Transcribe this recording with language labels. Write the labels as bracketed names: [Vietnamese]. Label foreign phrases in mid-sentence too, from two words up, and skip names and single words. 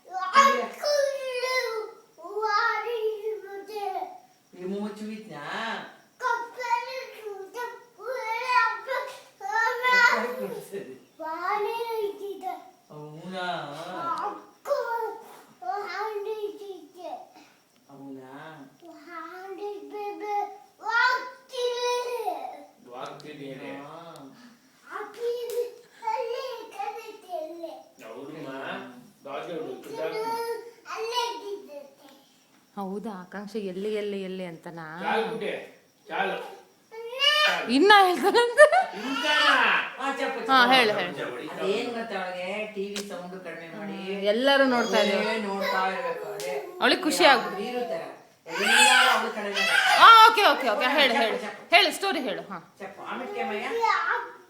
[Telugu] ఏమో చూపించినా అవునా అవునా [Kannada] ಹೌದಾ ಆಕಾಂಕ್ಷ ಎಲ್ಲಿ ಎಲ್ಲಿ ಎಲ್ಲಿ ಅಂತನಾ [Telugu] చాలు [Kannada] ಇನ್ನ ಹೇಳ್ತಾನಂತೆ ಹಾ ಹೇಳು ಹೇಳು ಅದೇನ್ ಗೊತ್ತಾ ಅವಳಿಗೆ [English] TV sound [Kannada] ಕಡಿಮೆ ಮಾಡಿ ಎಲ್ಲರೂ ನೋಡ್ತಾ ಇದ್ದಾರೆ ನೋಡ್ತಾ ಇರ್ಬೇಕು ಅವಳಿಗೆ ಖುಷಿ ಆಗ್ಬಿಟ್ಟು ಇರುತ್ತೆ ಎಲ್ಲರೂ ಅವಳ ಕಡಿಮೆ ಓಕೆ ಓಕೆ ಓಕೆ ಹೇಳು ಹೇಳು ಹೇಳು ಸ್ಟೋರಿ ಹೇಳು ಹಾ [Telugu] చెప్పు ఆమె